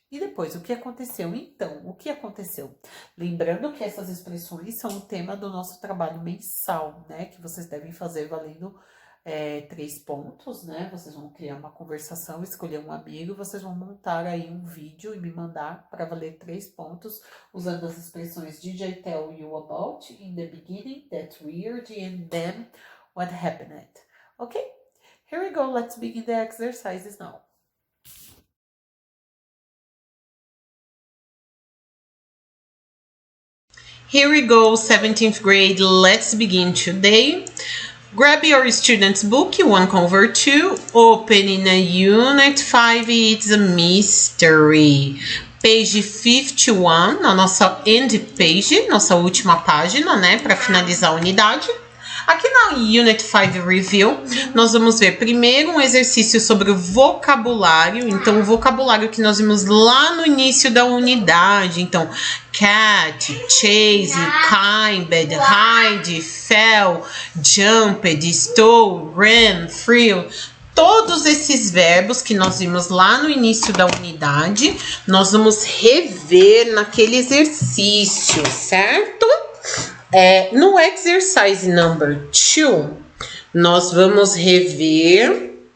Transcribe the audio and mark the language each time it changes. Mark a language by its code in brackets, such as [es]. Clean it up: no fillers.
[pt] E depois, o que aconteceu? Então, o que aconteceu? Lembrando que essas expressões são o tema do nosso trabalho mensal, né? Que vocês devem fazer valendo 3 pontos, né? Vocês vão criar uma conversação, escolher um amigo, vocês vão montar aí um vídeo e me mandar para valer 3 pontos, usando as expressões [en] Did I tell you about? In the beginning, that's weird, and then what happened? Okay, here we go. Let's begin the exercises now. Here we go, 17th grade. Let's begin today. Grab your student's book, 1 Convert 2. Open in a Unit 5, it's a mystery. Page 51, [pt] na nossa [en] end page, [pt] nossa última página, né, para finalizar a unidade. Aqui na Unit 5 Review, nós vamos ver primeiro um exercício sobre o vocabulário. Então, o vocabulário que nós vimos lá no início da unidade. Então, [en] cat, chase, climbed, hide, fell, jumped, stole, ran, threw. [pt] Todos esses verbos que nós vimos lá no início da unidade, nós vamos rever naquele exercício, certo? No [en] exercise number 2, [pt] nós vamos rever.